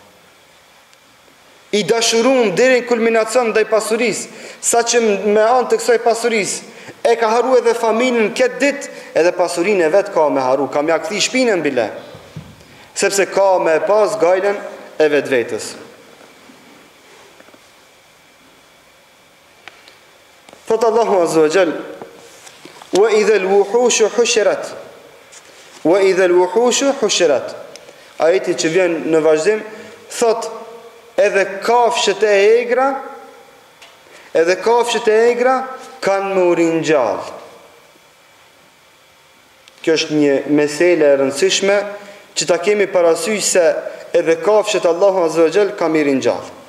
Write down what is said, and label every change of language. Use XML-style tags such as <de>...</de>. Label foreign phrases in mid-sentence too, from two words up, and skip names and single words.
<sq>I dashurum deri në kulminacion ndaj pasurisë, sa që me anë të kësaj pasurisë e ka haru edhe familjen këtë ditë, edhe pasurinë e vet ka me haru, ka me ja kthi shpinën bile. Sepse ka me pas gajlen e vetvetes. Thot Allahu</sq> <ar>عز وجل وإذا الوحوش حشرت. وإذا الوحوش حشرت.</ar> <sq>Ajeti që vjen në vazhdim thot edhe kafshët e egra kanë më ringjall. Kjo është një mesele e rëndësishme që ta kemi parasysh se edhe kafshët Allahu</sq> <ar>عز وجل</ar> <sq>kanë më ringjall.</sq>